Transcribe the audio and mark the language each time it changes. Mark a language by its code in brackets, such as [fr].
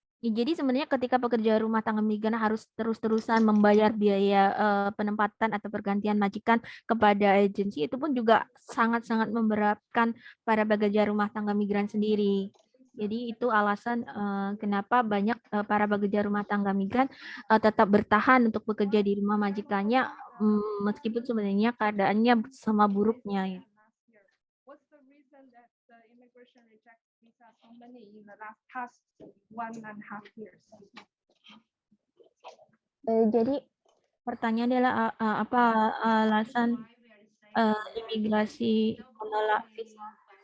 [id] Jadi sebenarnya ketika pekerja rumah tangga migran harus terus-terusan membayar biaya penempatan atau pergantian majikan kepada agensi, itu pun juga sangat-sangat memberatkan para pekerja rumah tangga migran sendiri. Jadi itu alasan kenapa banyak para pekerja rumah tangga migran tetap bertahan untuk bekerja di rumah majikannya meskipun sebenarnya keadaannya sama buruknya. [en] What's the reason that the immigration reject visa so many in the past 1.5 years? [id] Jadi pertanyaan adalah apa alasan imigrasi menolak visa?